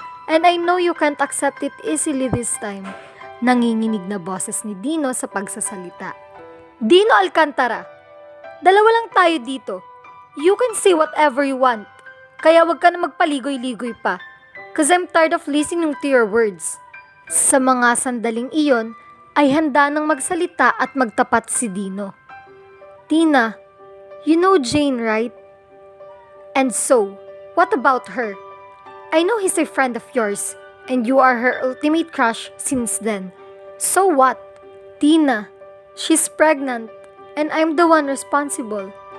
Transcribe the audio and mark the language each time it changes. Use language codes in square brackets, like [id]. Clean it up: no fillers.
[en] And I know you can't accept it easily this time." [tl] Nanginginig na boses ni Dino sa pagsasalita. [en] "Dino Alcantara, [tl] dalawa lang tayo dito. [en] You can say whatever you want. [tl] Kaya wag ka na magpaligoy-ligoy pa, [en] cause I'm tired of listening to your words." [tl] Sa mga sandaling iyon, ay handa nang magsalita at magtapat si Dino. [en] "Tina, you know Jane, right? And so, what about her? I know he's a friend of yours, and you are her ultimate crush since then. So what? Tina, she's pregnant, and I'm the one responsible."